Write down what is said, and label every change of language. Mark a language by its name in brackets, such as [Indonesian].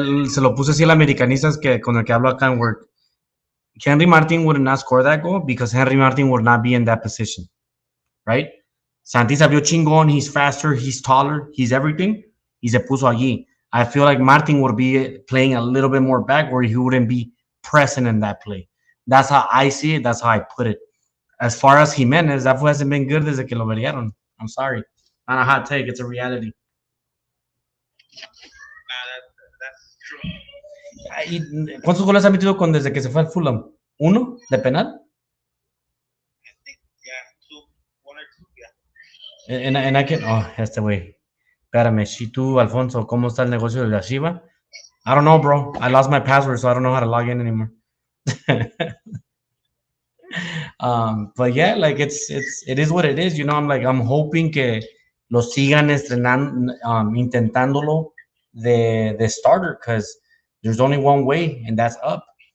[Spanish] Se lo puse así al americanistas con el que hablo acá en work. [English] Henry Martin would not score that goal because Henry Martin would not be in that position, right? [Spanish] Santi se vio chingón. [English] He's faster. He's taller. He's everything. [Spanish] Y se puso allí. [English] I feel like Martin would be playing a little bit more back where he wouldn't be present in that play. That's how I see it. That's how I put it. As far as Jimenez, that fool hasn't been good [Spanish] desde que lo verieron. [English] I'm sorry. Not a hot take. It's a reality. That's true. [Spanish] ¿Cuántos goles ha metido con desde que se fue al Fulham? ¿Uno de penal? [English] I think, yeah, two, one or two, yeah. And I can... Oh, [Spanish] este güey. Espérame. Si tú, Alfonso, ¿cómo está el negocio de la Shiva? [English] I don't know, bro. I lost my password, so I don't know how to log in anymore. But yeah, like it is what it is. You know, I'm hoping [Spanish] que lo sigan estrenando, intentándolo de [English] starter, because there's only one way, and that's up.